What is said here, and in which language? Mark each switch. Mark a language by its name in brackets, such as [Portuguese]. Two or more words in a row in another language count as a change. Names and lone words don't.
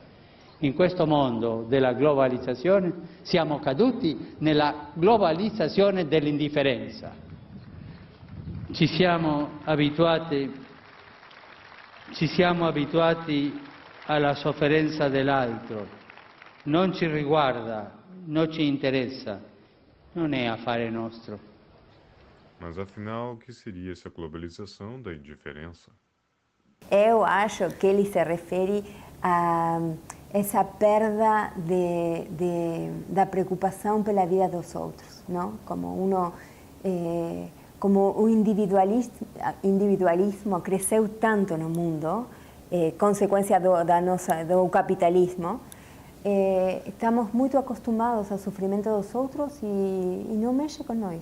[Italian] In questo mondo della globalizzazione siamo caduti nella globalizzazione dell'indifferenza. Ci siamo abituati alla sofferenza dell'altro, non ci riguarda, non ci interessa, non è affare nostro. [Portuguese] Mas afinal, o que seria essa globalização da indiferença? Eu acho que ele se refere a essa perda da preocupação pela vida dos outros, não? Como o individualismo cresceu tanto no mundo, consequência do capitalismo, estamos muito acostumados ao sofrimento dos outros e não mexe com nós.